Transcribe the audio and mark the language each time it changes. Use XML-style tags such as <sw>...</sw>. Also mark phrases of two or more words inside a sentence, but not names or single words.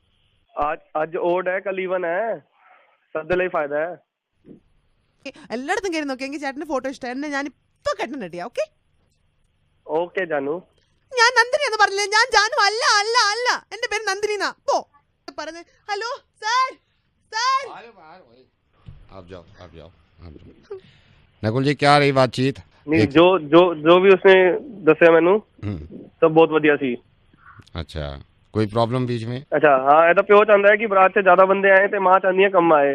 <ml>എല്ലായിടത്തും കയറി നോക്കി, എനിക്ക് ചേട്ടന്റെ ഫോട്ടോ ഇഷ്ടം, എന്നെ ഞാൻ ഇപ്പൊ കെട്ടണം റെഡിയാ. ഓക്കെ ജാനു. ഞാൻ നന്ദിനി എന്ന് പറഞ്ഞില്ലേ, ഞാൻ ജാനു അല്ല അല്ല അല്ല, എന്റെ പേര് നന്ദിനി എന്നാ. പോ പറഞ്ഞേ. ഹലോ സർ സർ</ml> <hi>आप जाओ नकुल जी, क्या रही बातचीत?</hi> <pa>ਨਹੀਂ, ਜੋ ਵੀ ਉਸਨੇ ਦੱਸਿਆ ਮੈਨੂੰ ਸਭ ਬਹੁਤ ਵਧੀਆ ਸੀ.</pa> <hi>अच्छा, कोई प्रॉब्लम बीच में? अच्छा हाँ, ऐसा प्यो चाहता है कि बरात से ज्यादा बंदे आए थे, माँ चाहती है कम आए.</hi>